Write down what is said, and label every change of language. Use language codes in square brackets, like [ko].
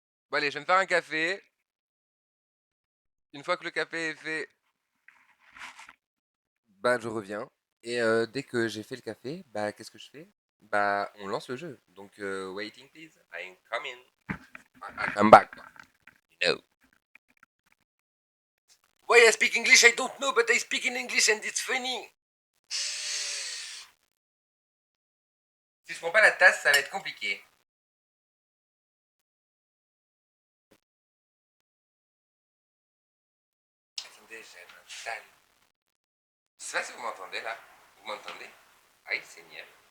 [fr] Bon, allez, je vais me faire un café. Une fois que le café est fait, bah, je reviens. Et dès que j'ai fait le café, bah, qu'est-ce que je fais? Bah, on lance le jeu. Donc, [en] waiting please, I'm coming. I come back. You know. Why I speak English, I don't know, but I speak in English and it's funny. [fr] Si je prends pas la tasse, ça va être compliqué. Attendez, je m'installe. Je sais pas si vous m'entendez là. Vous m'entendez? Aïe, Seigneur.